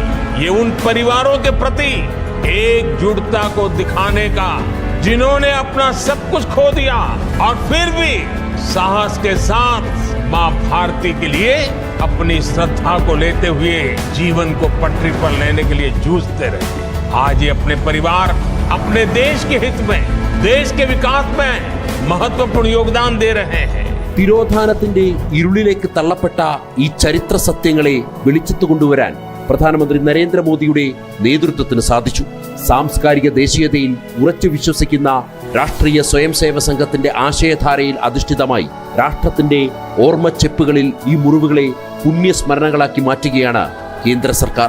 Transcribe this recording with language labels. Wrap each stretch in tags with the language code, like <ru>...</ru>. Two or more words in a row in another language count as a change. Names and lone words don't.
<hi>ये उन परिवारों के प्रति एकजुटता को दिखाने का जिन्होंने अपना सब कुछ खो दिया और फिर भी साहस के साथ मां भारती के लिए अपनी श्रद्धा को लेते हुए जीवन को पटरी पर लेने के लिए जूझते रहे. आज ये अपने परिवार, अपने देश के हित में, देश के विकास में महत्वपूर्ण योगदान दे रहे हैं.</hi> <ml>തിരോധാനത്തിന്റെ ഇരുളിലേക്ക് തള്ളപ്പെട്ട ഈ ചരിത്ര സത്യങ്ങളെ വെളിച്ചത്തു കൊണ്ടുവരാൻ പ്രധാനമന്ത്രി നരേന്ദ്രമോദിയുടെ നേതൃത്വത്തിന് സാധിച്ചു. സാംസ്കാരിക ദേശീയതയിൽ ഉറച്ചു വിശ്വസിക്കുന്ന രാഷ്ട്രീയ സ്വയംസേവക സംഘത്തിന്റെ ആശയധാരയിൽ അധിഷ്ഠിതമായി രാഷ്ട്രത്തിന്റെ ഓർമ്മച്ചെപ്പുകളിൽ ഈ മുറിവുകളെ പുണ്യസ്മരണകളാക്കി മാറ്റുകയാണ് കേന്ദ്ര സർക്കാർ.</ml>